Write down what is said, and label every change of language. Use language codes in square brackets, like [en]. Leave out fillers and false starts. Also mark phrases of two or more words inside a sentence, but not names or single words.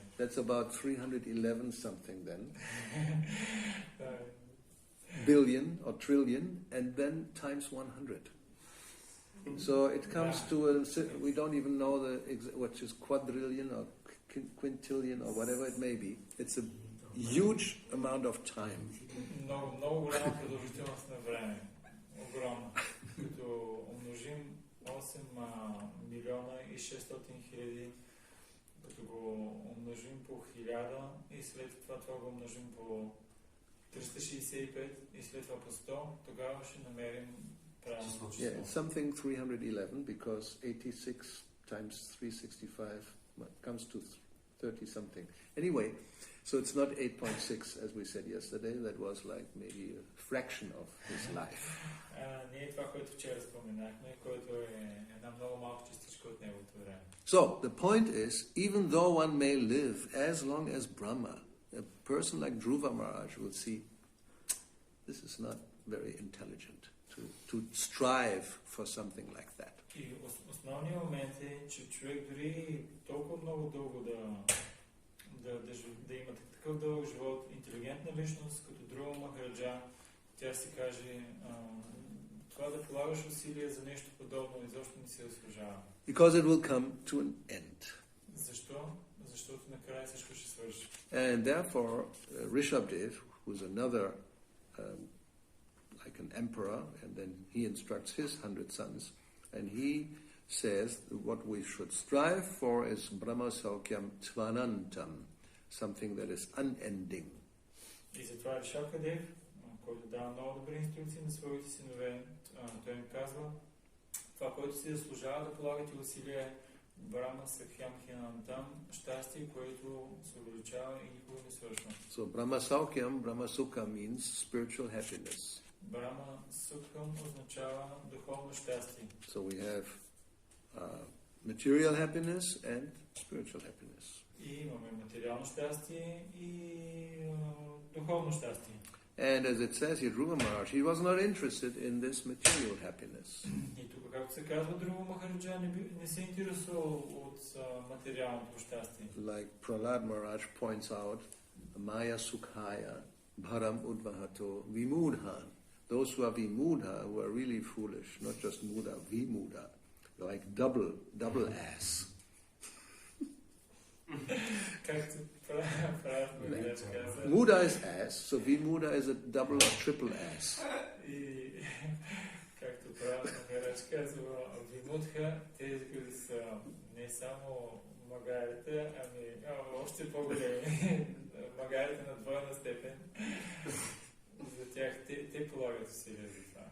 [en] That's about 311 something then. Billion or trillion, and then times 100. So it comes to we don't even know what is quadrillion or quintillion or whatever it may be. It's a huge amount of time. [bg] Много голяма продължителност на време. Огромна. Като умножим 8 милиона и 600 хиляди, като го умножим по 1000 и след това го умножим по 365 и след това по 100, тогава ще намерим правилно число. [en] Yeah, it's something 311 because 86 times 365 comes to 30 something. Anyway, so it's not 8.6 as we said yesterday, that was like maybe a fraction of his life. [bg] Не е това, което вчера споменахме, което е една много малка частичка от неговото време. [en] So, the point is, even though one may live as long as Brahma, a person like Dhruva Maharaj will see, this is not very intelligent to strive for something like that. [bg] И основният момент е, че човек дори толкова много дълго да има такъв дълъг живот, интелигентна личност, като Dhruva Maharaj, тя си каже, това да полагаш усилия за нещо подобно изобщо не се заслужава. [en] Because it will come to an end. [bg] Защо? Защото накрая всичко ще свърши. [en] And therefore, Rishabdev, who's another like an emperor, and then he instructs his 100 sons, and he says what we should strive for is [sa] ब्रह्म सौख्यं त्वनन्तम्, [en] something that is unending. [bg] И затова Ришабдев, който дава много добри инструкции на своите синове, той им казва, това, което си заслужава да полагате усилия, [sa] ब्रह्म सौख्यं त्वनन्तम्, [bg] щастие, което се увеличава и никога не свършва. [en] So [sa] ब्रह्म सौख्यम्, ब्रह्म सुख [en] means spiritual happiness. [sa] ब्रह्म सुखम् [bg] означава духовно щастие. [en] So we have material happiness and spiritual happiness. [bg] И имаме материално щастие и духовно щастие. [en] And as it says here, Dhruva Maharaj, he was not interested in this material happiness. [bg] И тук, както се казва, Dhruva Maharaj не се интересува от материалното щастие. [en] Like Prahlad Maharaj points out, [sa] माया सुखाय, भरम् उद्वहतो, विमूढा. [en] Those who are Vimudha, who are really foolish, not just Muda, Vimudha, like double ass. Muda is ass, so Vimuda is a double or triple ass. [bg] И както правилно Магарач казва, Вимудха, тези, които са не само магарите, ами още по-големи, магарите на двойна степен, за тях те полагат усилия за това.